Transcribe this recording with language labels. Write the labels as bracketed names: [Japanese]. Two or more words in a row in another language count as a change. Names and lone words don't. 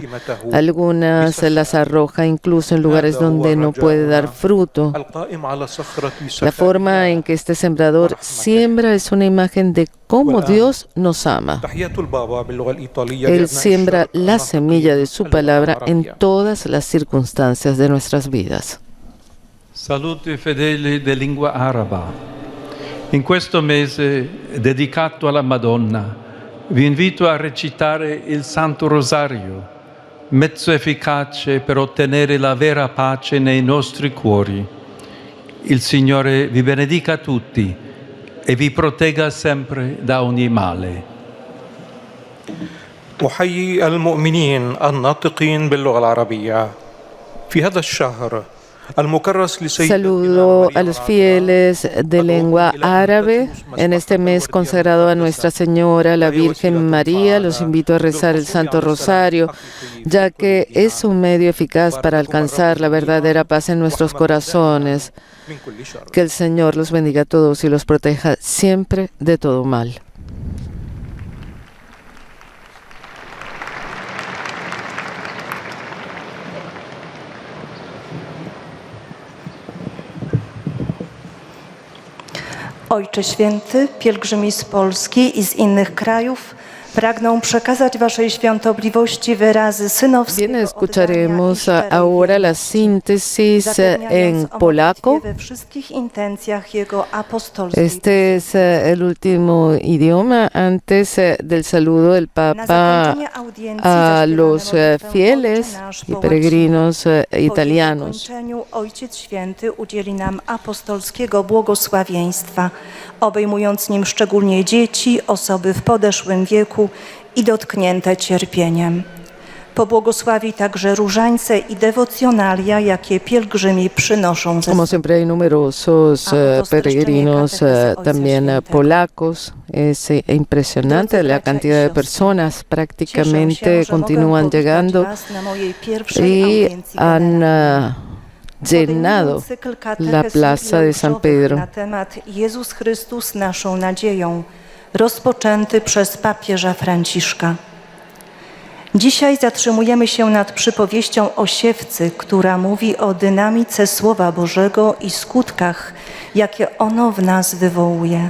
[Spanish] Algunas las arroja incluso en lugares donde no puede dar fruto. La forma en que este sembrador siembra es una imagen de cómo Dios nos ama. Él siembra la semilla de su palabra en todas las circunstancias de nuestras vidas. [Italian] Salute fedeli di lingua araba. In questo mese dedicato alla Madonna, vi invito a recitare il Santo Rosario, mezzo efficace per ottenere la vera pace nei nostri cuori. Il Signore vi benedica tutti e vi protegga sempre da ogni male. [Arabic] أحيي المؤمنين الناطقين باللغة العربية في هذا الشهر. [Spanish] Saludo a los fieles de lengua árabe en este mes consagrado a Nuestra Señora, la Virgen María. Los invito a rezar el Santo Rosario, ya que es un medio eficaz para alcanzar la verdadera paz en nuestros corazones. Que el Señor los bendiga a todos y los proteja siempre de todo mal. [Polish] Ojcze Święty, pielgrzymi z Polski i z innych krajów pragną przekazać Waszej świątobliwości wyrazy synowskiego [Spanish] Bien, escucharemos ahora la síntesis en polaco. [Polish] we wszystkich intencjach Jego apostolskiej. [Spanish] Este es el último idioma antes del saludo del Papa a los fieles y peregrinos italianos. [Polish] Po zakończeniu Ojciec Święty udzieli nam apostolskiego błogosławieństwa, obejmując nim szczególnie dzieci, osoby w podeszłym wieku i dotknięte cierpieniem. Pobłogosławi także różańce i dewocjonalia, jakie pielgrzymi przynoszą ze [Spanish] Como [Polish] sobą. [Spanish] siempre hay numerosos peregrinos también polacos. Es impresionante la cantidad de personas, prácticamente continúan llegando y han llenado la plaza de San Pedro. [Polish] Na temat Jezus Chrystus naszą nadzieją, rozpoczęty przez papieża Franciszka. Dzisiaj zatrzymujemy się nad przypowieścią o siewcy, która mówi o dynamice Słowa Bożego i skutkach, jakie ono w nas wywołuje.